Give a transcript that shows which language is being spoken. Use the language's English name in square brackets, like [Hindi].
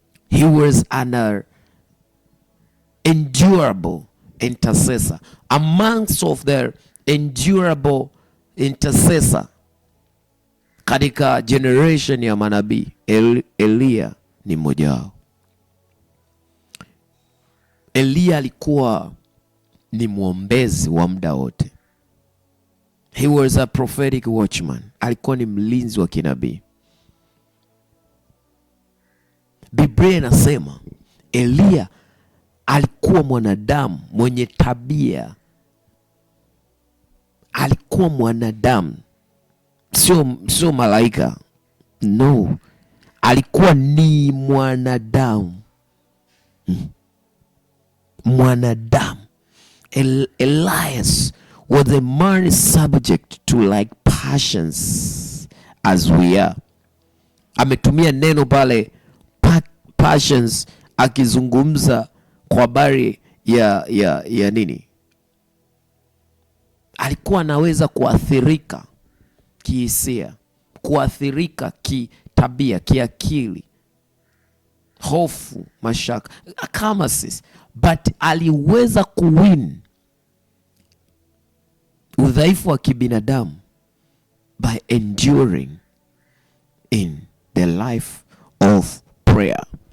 [English] He was an endurable intercessor, amongst of the endurable intercessor katika generation ya manabii. [Swahili] Eliya ni mmoja wao. Eliya alikuwa ni mwombezi wa muda wote. [English] He was a prophetic watchman. [Swahili] Alikuwa ni mlinzi wa kinabii. Biblia inasema Eliya alikuwa mwanadamu mwenye tabia. Alikuwa mwanadamu, sio malaika. No, alikuwa ni mwanadamu. Mwanadamu. [English] Elias was a man subject to like passions as we are. [Swahili] Ametumia neno pale [English] passions [Swahili] akizungumza kwa habari ya nini, alikuwa anaweza kuathirika kihisia, kuathirika kitabia, kiakili, hofu, mashaka kama sisi, but aliweza kuwin udhaifu wa kibinadamu [English] by enduring in the life of prayer.